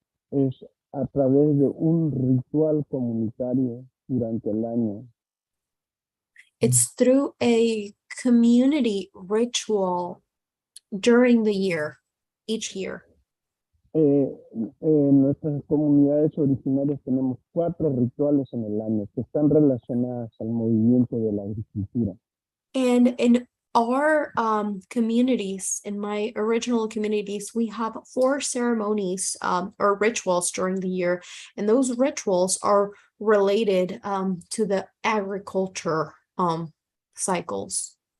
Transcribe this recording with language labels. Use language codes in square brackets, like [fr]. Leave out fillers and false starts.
[es] Es a través de un ritual comunitario durante el año. [en] It's through a community ritual during the year, each year. [es] En nuestras comunidades originarias tenemos 4 rituales en el año que están relacionadas al movimiento de la agricultura. [en] And in our communities, in my original communities, we have 4 ceremonies or rituals during the year, and those rituals are related to the agriculture cycles.